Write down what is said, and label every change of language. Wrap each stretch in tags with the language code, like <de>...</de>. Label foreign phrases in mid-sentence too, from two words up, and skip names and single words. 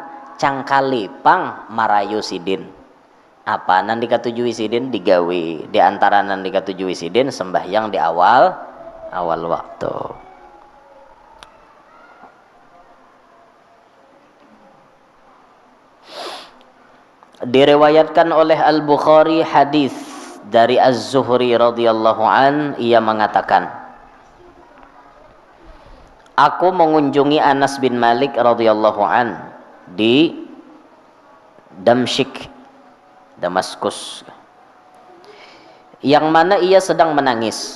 <bjn>Cangkalipang marayu sidin. Apa nan dikatujui sidin digawi. Di antara nan dikatujui sidin sembahyang di awal waktu.</bjn> <id>Diriwayatkan oleh Al-Bukhari hadis dari Az-Zuhri</id> <ar>رضي الله عن,</ar> <id>ia mengatakan, aku mengunjungi Anas bin Malik</id> <ar>رضي الله عن</ar> <id>di Damsyik, Damaskus, yang mana ia sedang menangis.</id>